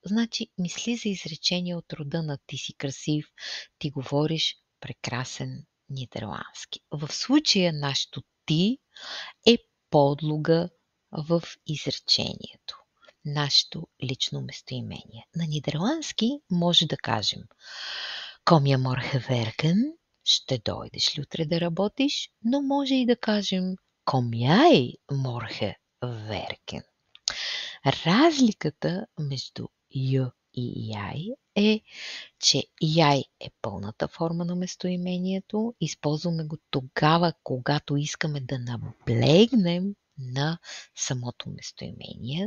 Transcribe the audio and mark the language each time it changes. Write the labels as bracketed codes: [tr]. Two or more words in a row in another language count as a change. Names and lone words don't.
[bg] Значи, мисли за изречение от рода на "ти си красив", "ти говориш прекрасен нидерландски". В случая нашето "ти" е подлога в изречението. Нашето лично местоимение. На нидерландски може да кажем [nl] "Kom je morgen werken", [bg] ще дойдеш ли утре да работиш, но може и да кажем [nl] "Kom jij morgen werken". [bg] Разликата между "й" и "яй" е, че "яй" е пълната форма на местоимението. Използваме го тогава, когато искаме да наблегнем на самото местоимение.